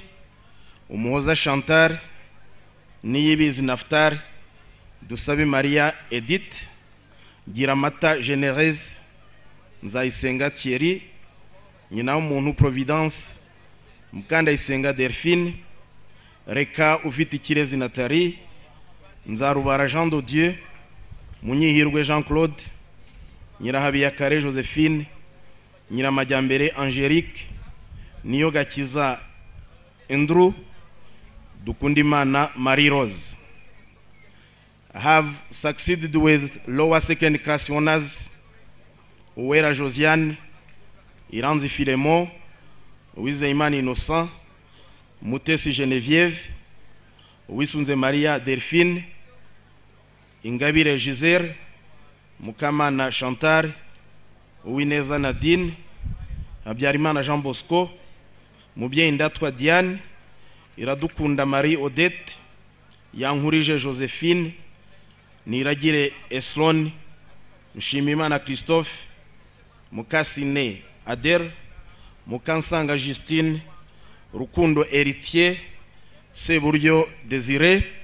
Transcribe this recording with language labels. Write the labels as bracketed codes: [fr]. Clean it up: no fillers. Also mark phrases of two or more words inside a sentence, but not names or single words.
[rw] Umuhoza Chantal, Niyibizi Naftar, Dusabe Maria Edith, Giramata Generese, Nzayisenga Thierry, nyina w'umuntu Providence, Mukandayisenga Delphine, Reka Ufitikirezi Nathalie, Nzarubara Jean de Dieu, Munyihirwe Jean-Claude, Nyirahabiyakare Josephine, Nyiramajyambere Angelique, Niyogakiza Andrew, Dukundimana Marie Rose. [en] Have succeeded with lower second class honors, Uwera Josiane, Iranzi Philemon, Uwizeyimana Innocent, Mutesi Geneviève, Uwisunze Maria Delphine, Ingabire Giselle, Mukamana Chantal, Uwineza Nadine, Habyarimana Jean Bosco, Mubyeyi Ndatwa Diane, Iradukunda Marie Odette, Yankurije Josephine, Niragire Eslon, Nshimiyimana Christophe, Mukasine Ader, Mukansanga Justine, Rukundo Héritier, Seburyo Désiré,